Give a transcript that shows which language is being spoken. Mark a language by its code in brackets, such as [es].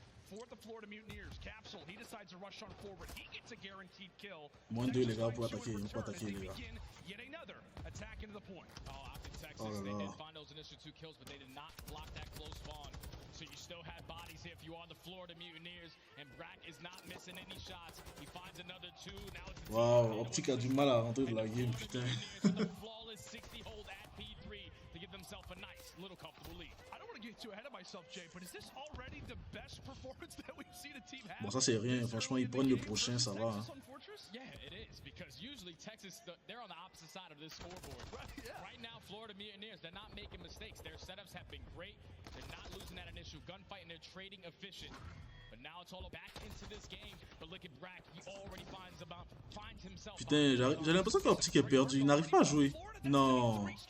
[en] For the Florida Mutineers, Capsule, he decides to rush on forward. He gets a guaranteed kill. [fr] Moins 2 les gars pour attaquer, on peut attaquer les gars. [en] Yet another attack into the point. Oh, Optic Texas, they did find those initial 2 kills, but they did not block that close spawn. So you still had bodies here if you are the Florida Mutineers, and Brack is not missing any shots. He finds another 2. Now it's [fr] wow, Optic a du mal à rentrer de la game, putain. [en] Flawless 60 hold at P3 to give themselves a nice little comfortable lead. Get too ahead of myself, Jay, but is this already the best performance that we've seen a team have? [fr] Bon, ça c'est rien, franchement, ils prennent le prochain, ça va. Hein. [en] Yeah, it is, because usually Texas, they're on the opposite side of this scoreboard. Right now, Florida Mutineers, they're not making mistakes. Their setups have been great. They're not losing that initial gunfight, and they're trading efficient. But now it's all back into this game. But look at Brack, he already finds himself. [fr] Putain, j'ai l'impression qu'Optic est perdu, il n'arrive pas à jouer. Non.